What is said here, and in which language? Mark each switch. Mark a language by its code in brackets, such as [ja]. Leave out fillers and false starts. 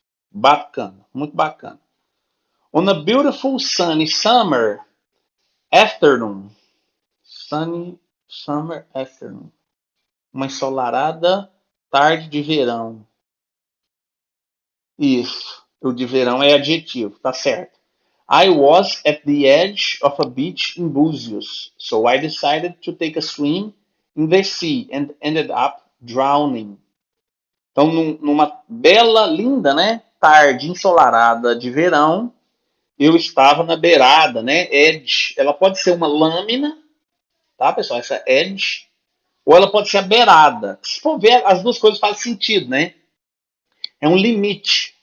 [pt] Bacana, muito bacana. [en] On a beautiful sunny summer afternoon. Sunny summer afternoon. [pt] Uma ensolarada tarde de verão. Isso. O de verão é adjetivo, tá certo. [en] I was at the edge of a beach in Búzios, so I decided to take a swim in the sea and ended up drowning. [pt] Então, numa bela, linda, né, tarde ensolarada de verão, eu estava na beirada, né, edge. Ela pode ser uma lâmina, tá, pessoal? Essa edge. Ou ela pode ser a beirada. Se for ver, as duas coisas fazem sentido, né? É um limite.